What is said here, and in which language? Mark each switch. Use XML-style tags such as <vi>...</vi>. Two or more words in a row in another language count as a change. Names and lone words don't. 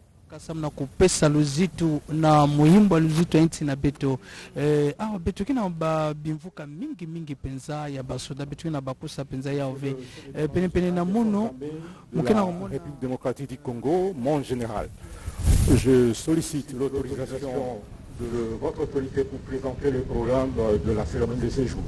<ktu>kasamna kupesa luzitu na muhimbo luzitu enti na beto awa beto kina ba bimvuka mingi penza ya basoda beto kina bakusa penza ya ove pene na muno mukena</ktu> <fr>la République démocratique du Congo, mon général. Je sollicite l'autorisation de votre autorité pour présenter le programme de la cérémonie de séjour.</fr>